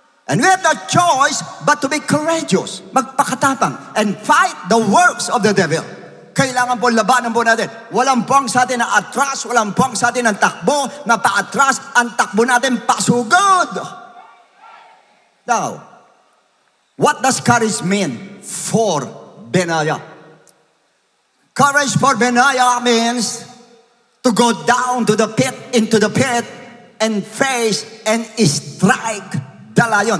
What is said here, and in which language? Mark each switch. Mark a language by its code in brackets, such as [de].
[en] And we have no choice but to be courageous, magpakatapang, and fight the works of the devil. [tl] Kailangan po labanan po natin. Walang puwang sa atin na atras, walang puwang sa atin ang takbo na paatras, ang takbo natin pasugod. [en] Now, what does courage mean for Benaya? Courage for Benaya means to go down to the pit, into the pit, and face and strike the lion.